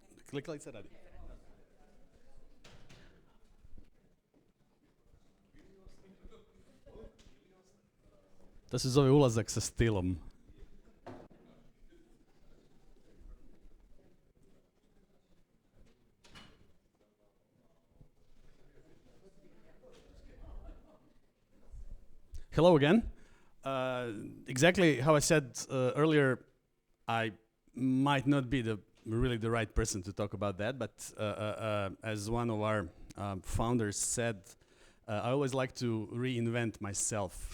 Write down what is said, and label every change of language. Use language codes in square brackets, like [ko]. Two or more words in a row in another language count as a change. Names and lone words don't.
[hr] Klikalica radi. To se zove ulazak sa stilom. [en] Hello again. Exactly how I said earlier, I might not be really the right person to talk about that, but as one of our founders said, I always like to reinvent myself.